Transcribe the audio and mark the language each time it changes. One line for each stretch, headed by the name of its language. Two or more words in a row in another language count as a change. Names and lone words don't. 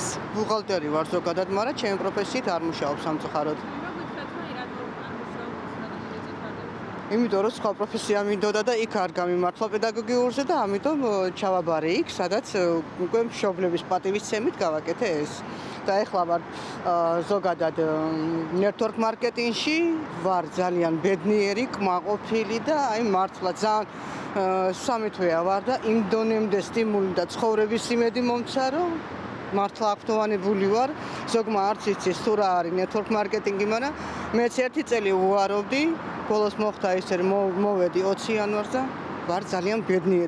Georgian: ბუღალტერი ვარ ზოგადად, მაგრამ ჩემი პროფესიით არ მუშაობ სამწუხაროდ. იმიტომ რომ სხვა პროფესია მინდოდა და იქ არ გამიმართლა პედაგოგიურზე და ამიტომ ჩავაბარე იქ, სადაც უკვე მშობლების პატივისცემით გავაკეთე ეს. და ეხლა ვარ ზოგადად
English: network marketing-
Georgian: ში, ვარ ძალიან ბედნიერი, კმაყოფილი და აი მართლა ძალიან სამი თვეა ვარ და იმ დონემდე სტიმული და ცხოვრების იმედი მომცა, რომ მართლა აქტუალებული ვარ. ზოგმა არც იცის თუ რა არის
English: network marketing-
Georgian: ი, მაგრამ მეც 1 წელი უვარობდი. ბოლოს მოხდა ისე რომ მოვედი 20 იანვარს და ვარ ძალიან ბედნიერი.